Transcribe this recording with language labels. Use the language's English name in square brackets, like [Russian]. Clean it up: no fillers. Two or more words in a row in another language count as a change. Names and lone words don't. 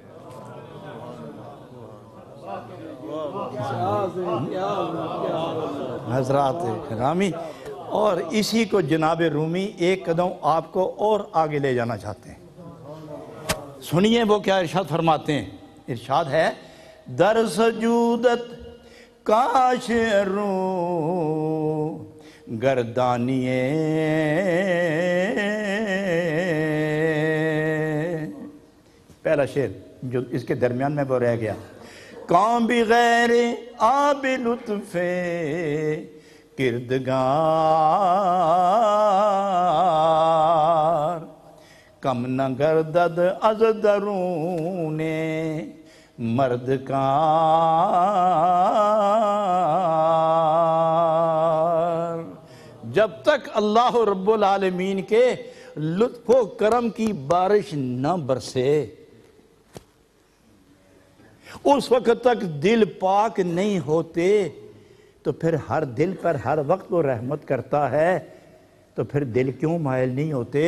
[Urdu] حضرات گرامی، اور اسی کو جناب رومی ایک قدم آپ کو اور آگے لے جانا چاہتے ہیں۔ سنیے وہ کیا ارشاد فرماتے ہیں۔ ارشاد ہے [Persian] در سجودت کاش رو گردانیے [Urdu] پہلا شعر جو اس کے درمیان میں وہ رہ گیا، [Persian] کام بغیر آب لطف کردگار کم نہ گردد از درون مرد کار۔ [Urdu] جب تک اللہ رب العالمین کے لطف و کرم کی بارش نہ برسے اس وقت تک دل پاک نہیں ہوتے، تو پھر ہر دل پر ہر وقت وہ رحمت کرتا ہے، تو پھر دل کیوں مائل نہیں ہوتے؟